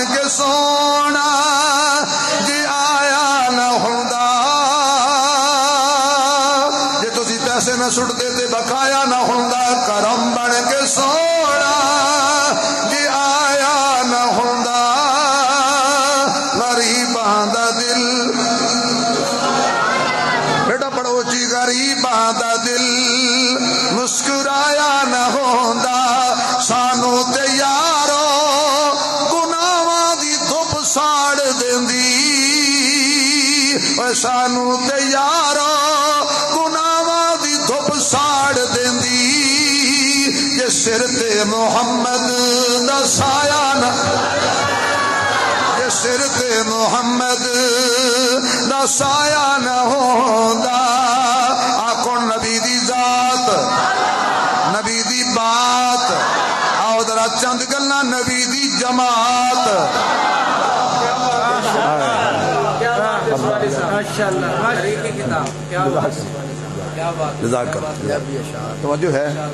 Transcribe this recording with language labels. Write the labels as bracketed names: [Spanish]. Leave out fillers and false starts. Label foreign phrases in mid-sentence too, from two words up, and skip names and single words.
[Punjabi] سونا جی آیا نہ ہوندا جے تسی پیسے نہ سٹتے تے بقایا نہ ہوندا کرم بن کے سونا جی آیا نہ ہوندا غریباں دا دل بیٹا پڑھو جی غریباں دا دل مسکرایا نہ ہوندا سانو تے یارو گناہاں دی دھپ ساڑ دیندی اوے سانو تے یارو گناہاں دی دھپ ساڑ دیندی جے سر تے محمد دا سایہ نہ جے سر تے محمد دا سایہ نہ ہوندا آکھو نبی دی ذات نبی دی بات آؤ ذرا چند گلاں نبی دی جماعت [Arabic] جزاک اللہ [Punjabi] توجہ ہے